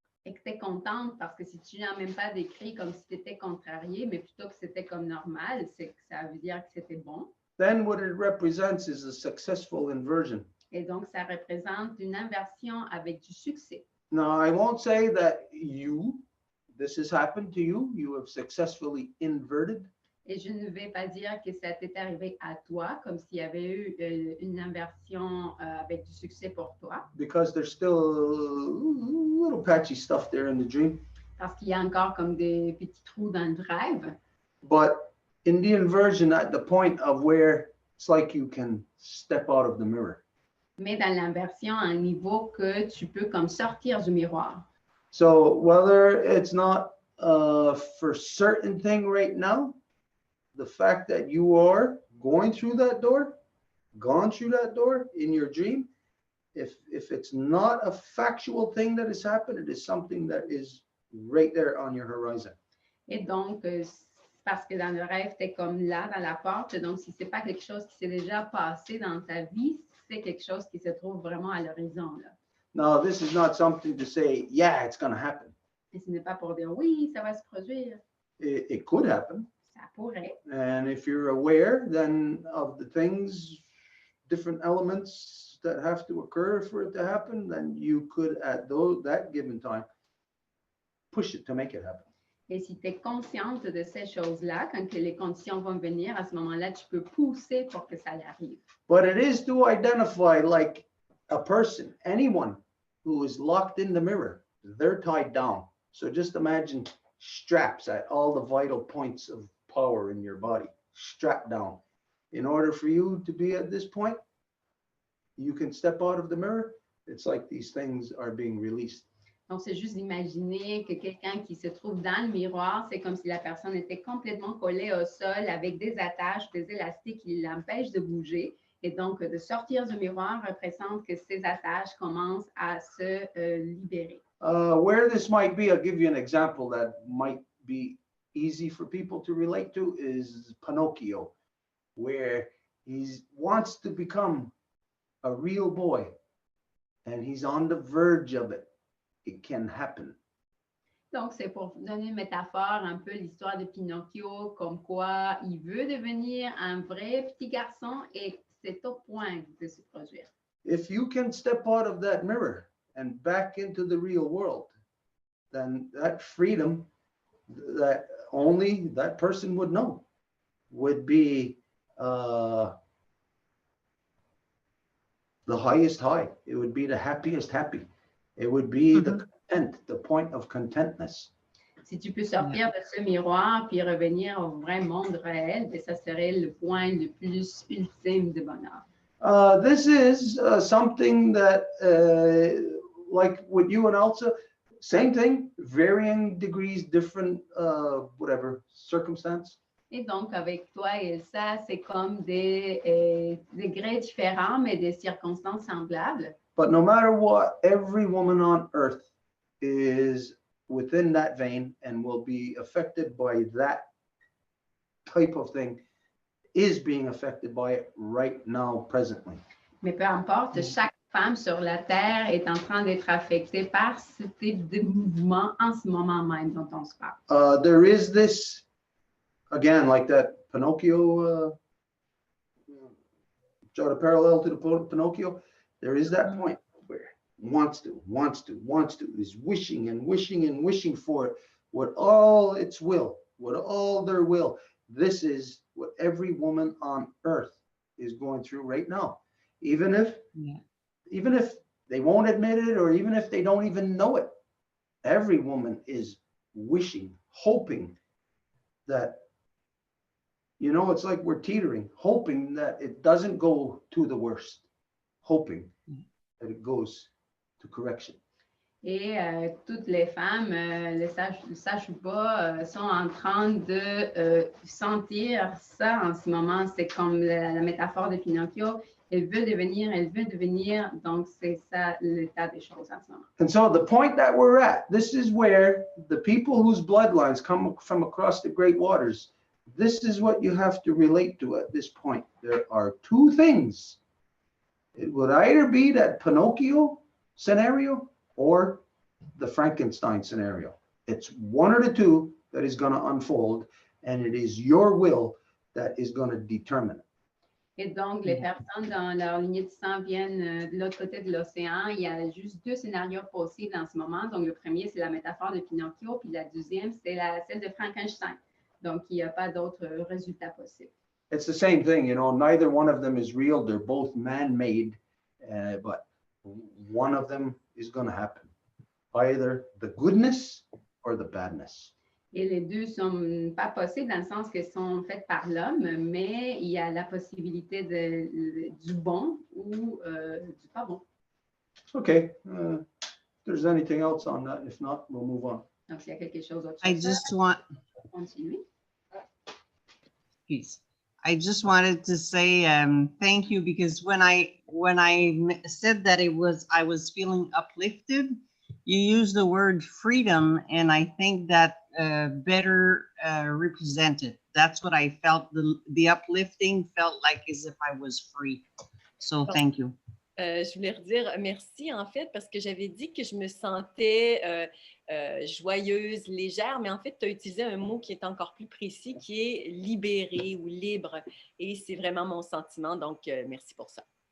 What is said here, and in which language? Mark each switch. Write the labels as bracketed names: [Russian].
[French] et que tu es contente, parce que si tu n'as même pas décrit comme si tu étais contrarié, mais plutôt que c'était comme normal, c'est que ça veut dire que c'était bon. [English] Then what it represents is a successful inversion. [French] Et donc, ça représente une inversion avec du succès. [English] Now, I won't say that this has happened to you, you have successfully inverted, [French] Et je ne vais pas dire que ça t'est arrivé à toi, comme s'il y avait eu une inversion avec du succès pour toi, [English] because there's still little patchy stuff there in the dream. [French] parce qu'il y a encore comme des petits trous dans le rêve. [English] But in the inversion, at the point of where it's like you can step out of the mirror. [French] Mais dans l'inversion, à un niveau que tu peux comme sortir du miroir. [English] So whether it's not for certain thing right now, the fact that you are going through that door, gone through that door in your dream, if it's not a factual thing that has happened, it is something that is right there on your horizon. [French] Et donc, parce que dans le rêve, tu es comme là, dans la porte. Donc, si ce n'est pas quelque chose qui s'est déjà passé dans ta vie, c'est quelque chose qui se trouve vraiment à l'horizon, là. [English] Now, this is not something to say, yeah, it's going to happen. [French] Et ce n'est pas pour dire oui, ça va se produire. [English] It could happen. [French] Ça pourrait. [English] And if you're aware then of the things, different elements that have to occur for it to happen, then you could at that given time push it to make it happen. [French] Et si tu es consciente de ces choses-là, quand que les conditions vont venir, à ce moment-là, tu peux pousser pour que ça arrive. [English] But it is to identify like a person, anyone who is locked in the mirror, they're tied down. So just imagine straps at all the vital points of power in your body, strapped down. In order for you to be at this point, you can step out of the mirror. It's like these things are being released. [French] Donc, c'est juste d'imaginer que quelqu'un qui se trouve dans le miroir, c'est comme si la personne était complètement collée au sol avec des attaches, des élastiques qui l'empêchent de bouger. Et donc, de sortir du miroir représente que ces attaches commencent à se libérer. [English] Where this might be, I'll give you an example that might be easy for people to relate to is Pinocchio, where he wants to become a real boy and he's on the verge of it. It can happen. [French] Donc, c'est pour donner une métaphore, un peu l'histoire de Pinocchio, comme quoi il veut devenir un vrai petit garçon et c'est au point de se produire. [English] If you can step out of that mirror and back into the real world, then that freedom that only that person would know would be the highest high. It would be the happiest happy. It would be the content, the point of contentness. [French] Si tu peux sortir de ce miroir puis revenir au vrai monde réel, ben, ça serait le point le plus ultime de bonheur. [English] This is something that, like with you and Elsa, same thing, varying degrees, different, whatever, circumstance. [French] Et donc, avec toi et Elsa, c'est comme des degrés différents, mais des circonstances semblables. [English] But no matter what, every woman on earth is within that vein and will be affected by that type of thing, is being affected by it right now, presently. [French] Mais peu importe, chaque femme sur la Terre est en train d'être affectée par ce type de mouvement en ce moment même dont on se parle. [English] There is this, again, like that Pinocchio, draw the parallel to the Pinocchio, there is that point where wants to, is wishing and wishing and wishing for it with all its will, with all their will. This is what every woman on earth is going through right now. Even if they won't admit it, or even if they don't even know it, every woman is wishing, hoping that, you know, it's like we're teetering, hoping that it doesn't go to the worst, hoping that it goes to correction. [French] Et toutes les femmes, le sachent ou pas, sont en train de sentir ça en ce moment. C'est comme la métaphore de Pinocchio. Elle veut devenir, donc c'est ça l'état des choses en ce moment. [English] And so the point that we're at, this is where the people whose bloodlines come from across the great waters, this is what you have to relate to at this point. There are two things. It would either be that Pinocchio scenario or the Frankenstein scenario. It's one or the two that is going to unfold, and it is your will that is going to determine it. [French] Et donc, les personnes dans leur lignée de sang viennent de l'autre côté de l'océan. Il y a juste deux scénarios possibles en ce moment. Donc, le premier, c'est la métaphore de Pinocchio, puis la deuxième, c'est celle de Frankenstein. Donc, il n'y a pas d'autres résultats possibles. [English] It's the same thing, you know, neither one of them is real. They're both man-made, but one of them is going to happen. Either the goodness or the badness. [French] Et les deux ne sont pas possibles dans le sens qu'elles sont faites par l'homme, mais il y a la possibilité du bon ou du pas bon. [English] Okay. If there's anything else on that, if not, we'll move on. [French] Donc, s'il y a quelque chose d'autre, [English] I just want, [French] continuer. [English] please. I just wanted to say thank you, because when I said that I was feeling uplifted, you used the word freedom, and I think that better represented. That's what I felt. The uplifting felt like as if I was free. So thank you. [French] Je voulais redire merci, en fait, parce que j'avais dit que je me sentais joyeuse, légère, mais en fait, tu as utilisé un mot qui est encore plus précis, qui est libérée ou libre. Et c'est vraiment mon sentiment, donc merci pour ça.